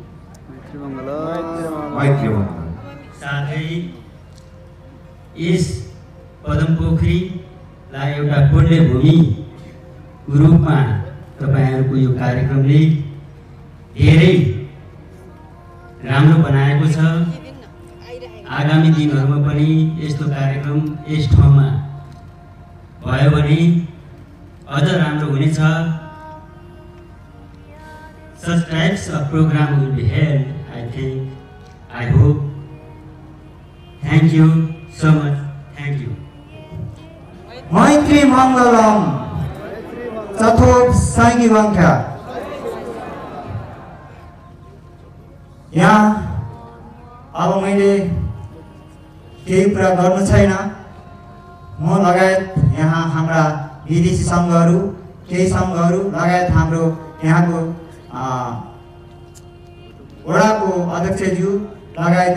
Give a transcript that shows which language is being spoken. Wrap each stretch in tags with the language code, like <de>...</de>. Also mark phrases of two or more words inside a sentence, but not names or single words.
<ne>साथै यस पदमपोखरीलाई एउटा पुण्य भूमिको रूपमा तपाईहरुको यो कार्यक्रमले धेरै राम्रो बनाएको छ। आगामी दिनहरुमा पनि यस्तो कार्यक्रम यस ठाउँमा भयो भने अझ राम्रो हुनेछ।</ne> <en>Such types of program will be held, I hope. Thank you so much. Thank you.</en> <pi>मैत्री मङ्गलम। चतुर्थ साङ्गी वाङ्ख्या।</pi> <ne>यहाँ अब मैले केही कुरा गर्नु छैन। म लगायत यहाँ हाम्रा विदेशी सङ्घहरू, केही सङ्घहरू लगायत हाम्रो यहाँको वडाको अध्यक्षज्यू लगायत</ne>